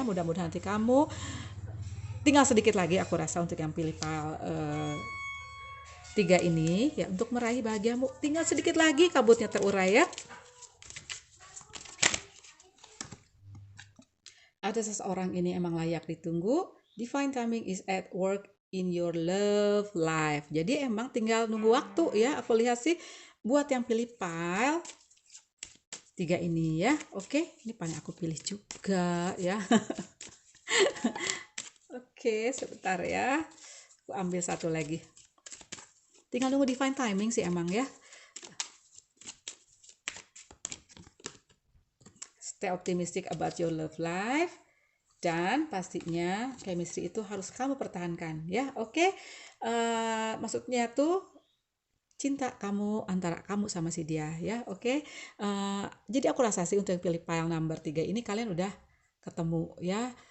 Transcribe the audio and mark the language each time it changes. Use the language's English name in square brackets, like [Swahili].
[Indonesian] Mudah-mudahan nanti kamu tinggal sedikit lagi aku rasa untuk yang pilih pile 3 ini ya untuk meraih bahagiamu. Tinggal sedikit lagi kabutnya terurai ya. Ada seseorang ini emang layak ditunggu. [English] Divine timing is at work in your love life. [Indonesian] Jadi emang tinggal nunggu waktu ya. Aku lihat sih buat yang pilih pile 3 ini ya. Oke, ini paling aku pilih juga ya. Oke, sebentar ya. Aku ambil satu lagi. Tinggal nunggu divine timing sih emang ya. [English] Stay optimistic about your love life. [Indonesian] Dan pastinya chemistry itu harus kamu pertahankan ya. Oke. Maksudnya tuh cinta kamu antara kamu sama si dia ya. Oke. Jadi aku rasa sih untuk yang pilih pile number 3 ini kalian udah ketemu ya.